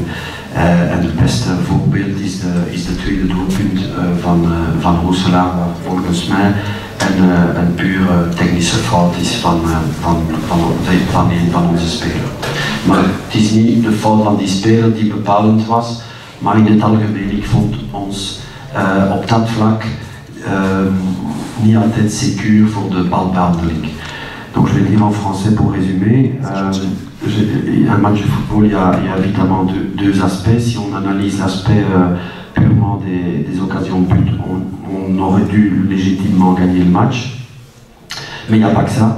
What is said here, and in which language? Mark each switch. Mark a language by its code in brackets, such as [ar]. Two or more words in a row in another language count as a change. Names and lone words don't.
[nl] En het beste voorbeeld is de tweede doelpunt van Roeselare, waar volgens mij een pure technische fout is van een van onze spelers. Maar het is niet de fout van die speler die bepalend was, maar in het algemeen, ik vond ons op dat vlak niet altijd secuur voor de balbehandeling. [fr] Donc je vais le dire en français pour résumer. Un match de football, il y a évidemment deux aspects. Si on analyse l'aspect purement des occasions de but, on aurait dû légitimement gagner le match. Mais il n'y a pas que ça.